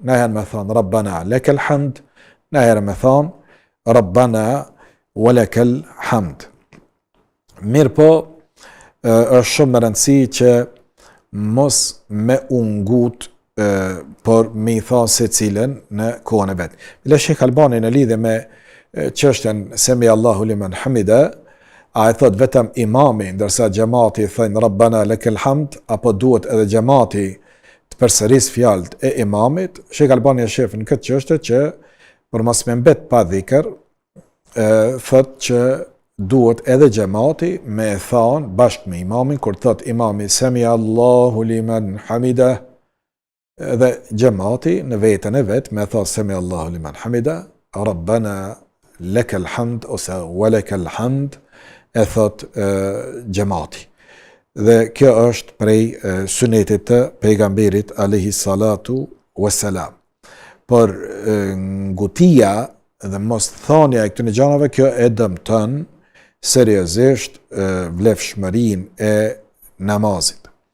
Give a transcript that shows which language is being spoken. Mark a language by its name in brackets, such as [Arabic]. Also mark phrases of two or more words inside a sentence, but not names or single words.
[Albanian] Na herë me thonë [Arabic] ربنا لك الحمد, [Albanian] na herë me thonë [Arabic] ربنا ولك الحمد. [Albanian] Mirë po, është shumë më rëndësi që mos me ungut, por me i tha se cilën në kohën e vetë. Bila Shejh Albani në lidhje me çështjen [Arabic] سمع الله لمن حمده, [Albanian] A e thot vetëm imami, ndërsa xhamati thënë [Arabic] ربنا لك الحمد, [Albanian] apo duhet edhe xhamati të përsëris fjalët e imamit? Sheikh Albani e shef në këtë çështje që për mos me mbet pa dhikr, thot që duhet edhe xhamati me e thënë bashkë me imamin, kur thot imami [Arabic] سمع الله لمن حمده, [Albanian] edhe xhamati në vetën e vet me thot [Arabic] سمع الله لمن حمده ربنا لك الحمد [Albanian] ose [Arabic] ولك الحمد, [Albanian] e thot xhamati. Dhe kjo është prej sunetit të pejgamberit [Arabic] عليه الصلاة والسلام. [Albanian] Por ngutia dhe mos thënia e këtyre gjanave, kjo e dëmton seriozisht vlefshmërinë e namazit.